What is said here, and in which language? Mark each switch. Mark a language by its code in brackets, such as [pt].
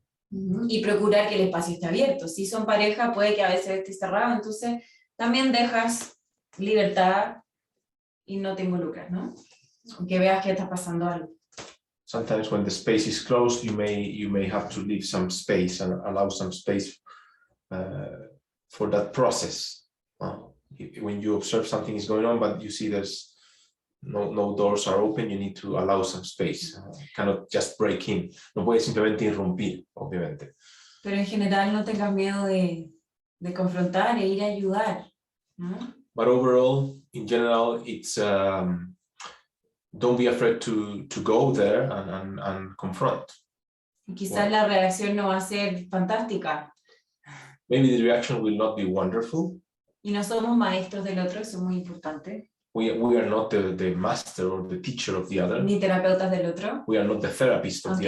[es] Y procurar que el espacio esté abierto. Si son pareja, puede que a veces esté cerrado, entonces también dejas libertad y no te involucras, ¿no? Aunque veas que está pasando algo. [en] Sometimes when the space is closed, you may have to leave some space and allow some space for that process. When you observe something is going on, but you see there's no doors are open, you need to allow some space. Cannot just break in. [es] No puedes simplemente irrumpir, obviamente. Pero en general no tengas miedo de confrontar e ir a ayudar, ¿no? [en] But overall, in general, it's don't be afraid to go there and confront. [es] Y quizás la reacción no va a ser fantástica. [en] Maybe the reaction will not be wonderful. [es] Y no somos maestros del otro, eso es muy importante. [en] We are not the master or the teacher of the other. [es] Ni terapeutas del otro. [en] We are not the therapist of the